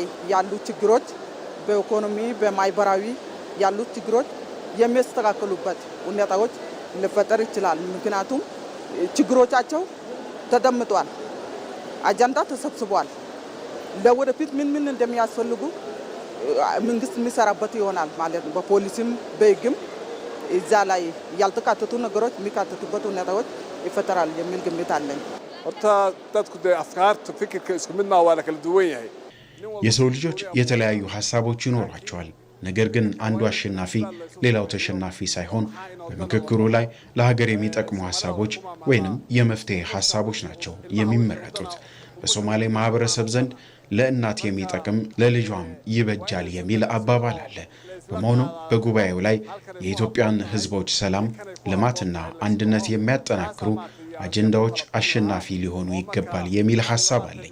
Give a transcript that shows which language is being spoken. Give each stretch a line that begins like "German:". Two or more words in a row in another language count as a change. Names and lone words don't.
Amharic: ያሉ ችግሮች በኢኮኖሚ በማህበራዊ ያሉ ችግሮች የሚስተካከሉበት ሁኔታዎች ሊፈጠር ይችላል። ምክንያቱም ችግሮቻቸው ተደምጧል፣ አጀንዳ ተሰብስቧል። ለወደፊት ምን እንደሚያስፈልጉ መንግስት የሚሰራበት ይሆናል ማለት ነው። በፖሊሲም በህግም እዛ ላይ ያልተካተቱ ነገሮች የሚካተቱበት ሁኔታዎች ይፈጠራል የሚል ግምት አለኝ።
Somali: horta dadku de afkaarta fikirka isku mid ma wala kala duwan yahay
Amharic: የሰው ልጆች የተለያዩ ሐሳቦች ይኖራቸዋል። ነገር ግን አንዱ አሸናፊ ሌላው ተሸናፊ ሳይሆን በምክክሩ ላይ ለሀገር የሚጠቅሙ ሐሳቦች ወይንም የመፍትሄ ሐሳቦች ናቸው የሚመረጡት። በሶማሌ ማህበረሰብ ዘንድ ለእናት የሚጠቅም ለልጇም ይበጃል የሚል አባባል አለ። በመሆኑ በጉባኤው ላይ የኢትዮጵያን ህዝቦች ሰላም፣ ልማትና አንድነት የሚያጠናክሩ አጀንዳዎች አሸናፊ ሊሆኑ ይገባል የሚል ሐሳብ አለኝ።